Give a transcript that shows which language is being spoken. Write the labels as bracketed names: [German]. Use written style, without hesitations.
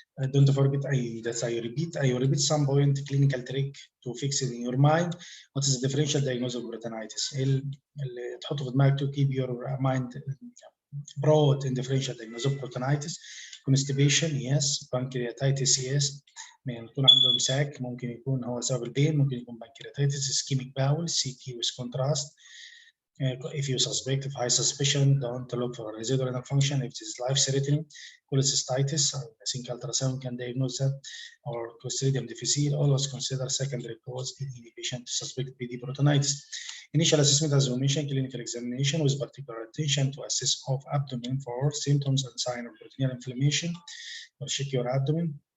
[English] Don't forget, I repeat some point clinical trick to fix it in your mind. What is the differential diagnosis of peritonitis? [Arabic] اللي تحطه في دماغك [English] to keep your mind broad in differential diagnosis of peritonitis. Constipation, yes. Pancreatitis, yes. [Arabic] ممكن يكون عنده امساك، ممكن يكون هو سبب البين، ممكن يكون pancreatitis, ischemic bowel, CT with contrast. [English] If you suspect, if high suspicion, don't look for residual renal function. If it is life-threatening, cholecystitis, I think ultrasound can diagnose that, or Clostridium difficile. Always consider secondary cause in any patient to suspect PD peritonitis. Initial assessment, as we mentioned, clinical examination with particular attention to assess of abdomen for symptoms and signs of peritoneal inflammation, or check your abdomen.